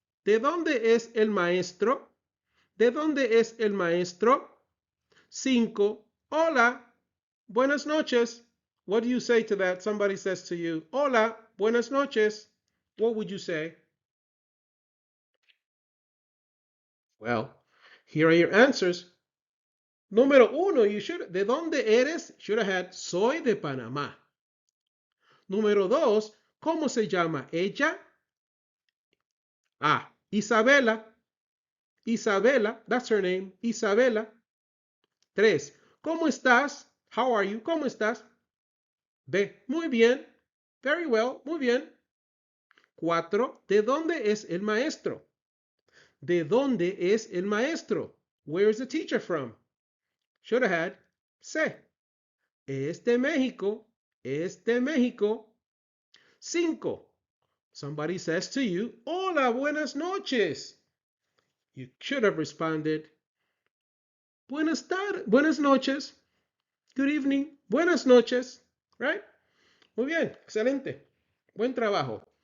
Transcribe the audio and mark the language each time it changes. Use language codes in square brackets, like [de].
[es] ¿De dónde es el maestro? ¿De dónde es el maestro? 5. Hola, buenas noches. [en] What do you say to that? Somebody says to you, [es] hola, buenas noches. [en] what would you say? Well, here are your answers. [es] Número uno, ¿de dónde eres? [en] Should have had [es] soy de Panamá. Número dos, ¿cómo se llama ella? Ah, Isabela. [en] Isabela, that's her name, Isabela. [es] Tres, ¿cómo estás? [en] How are you? [es] ¿Cómo estás? B, muy bien. [en] Very well, [es] muy bien. Cuatro, ¿de dónde es el maestro? ¿De dónde es el maestro? [en] Where is the teacher from? Should have had C. [es] Es de México. Es de México. Cinco. [en] Somebody says to you, [es] hola, buenas noches. [en] You should have responded, [es] buenas tardes, buenas noches. [en] Good evening. [es] Buenas noches. [en] Right? [es] Muy bien. Excelente. Buen trabajo.